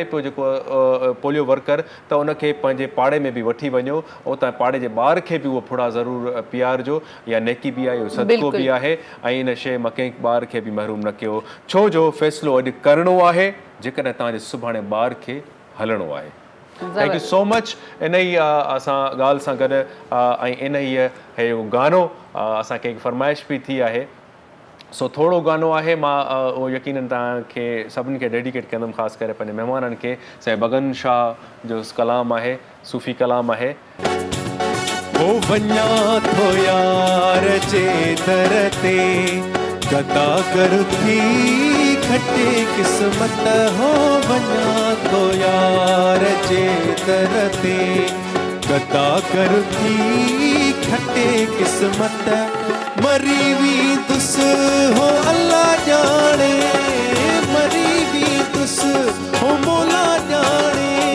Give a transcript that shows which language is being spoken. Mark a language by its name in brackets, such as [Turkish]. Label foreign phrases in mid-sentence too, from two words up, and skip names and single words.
[Sindhi] पियो जेको पोलियो वर्कर त उनखे पंहिंजे पाड़े में बि वठी वञो ऐं तव्हां पाड़े जे ॿार खे बि उहो फुड़ा ज़रूरु पीआरिजो या नेकी बि आहे इहो सदको बि आहे ऐं इन शइ मां कंहिं ॿार खे बि महरूम न कयो छो जो फ़ैसिलो अॼु करिणो आहे जेकॾहिं तव्हांजे सुभाणे ॿार खे हलणो आहे [English] thank you so much [Sindhi] इन ई असां ॻाल्हि सां गॾु ऐं इन ई इहो गानो असांखे हिकु फरमाइश बि थी आहे सो थोरो गानो आहे मां उहो यकीननि तव्हांखे सभिनी खे डेडिकेट कंदुमि ख़ासि करे पंहिंजे महिमाननि खे साईं भगन शाह जो कलाम आहे सूफ़ी कलाम आहे ओ वञा थो यार जे दर ते गदा कर थी खटे किस्मत हो वञा थो यार जे दर ते गदा कर थी खटे किस्मत मरी भी दुस हो अल्लाह जाने मरी भी दुस हो मौला जाने